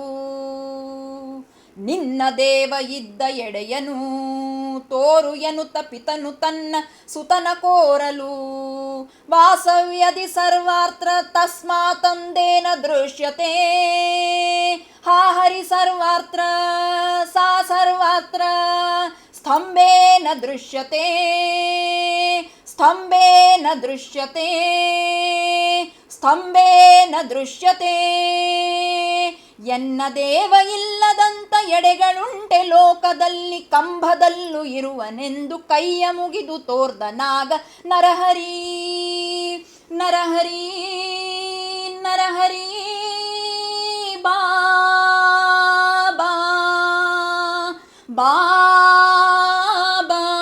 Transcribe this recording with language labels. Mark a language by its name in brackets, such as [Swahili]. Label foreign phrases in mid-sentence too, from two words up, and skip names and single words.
[Kannada] ನಿನ್ನ ದೇವ ಇದ್ದ ಎಡೆಯನು ತೋರು ಎನ್ನುತ್ತ ಪಿತನು ತನ್ನ ಸುತನ ಕೋರಲು. [Sanskrit] ವಾಸವ್ಯದಿ ಸರ್ವಾತ್ರ ತಸ್ಮಾತಂದೇನ ದೃಶ್ಯತೆ, ಹಾ ಹರಿ ಸರ್ವಾತ್ರ ಸಾ ಸರ್ವಾತ್ರ ಸ್ತಂಭೇನ ದೃಶ್ಯತೆ. ಸ್ತಂಭೇನ ದೃಶ್ಯತೆ ಸ್ತಂಭೇನ ದೃಶ್ಯತೆ. [Kannada] ಎನ್ನ ದೇವ ಇಲ್ಲದಂತ ಎಡೆಗಳುಂಟೆ ಲೋಕದಲ್ಲಿ, ಕಂಬದಲ್ಲೂ ಇರುವನೆಂದು ಕೈಯ ಮುಗಿದು ತೋರ್ದ ನಾಗ ನರಹರಿ. ನರಹರಿ ನರಹರಿ ಬಾ ಬಾ ಬಾ ಬಾ.